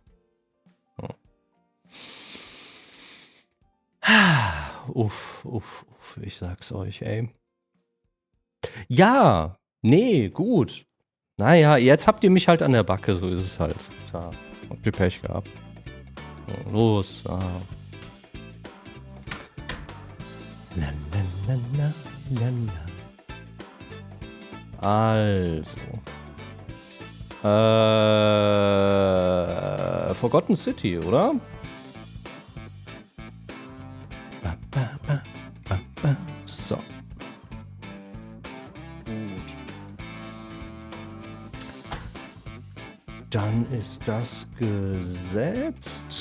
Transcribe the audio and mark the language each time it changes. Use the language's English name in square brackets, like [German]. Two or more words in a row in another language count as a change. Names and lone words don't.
[German] Uff, uff, uff, ich sag's euch, ey. Ja, nee, gut. Naja, jetzt habt ihr mich halt an der Backe, so ist es halt. Ja, habt ihr Pech gehabt. So, los. Ah. La, la, la, la, la. Also. Forgotten City, oder? So. Gut. Dann ist das gesetzt.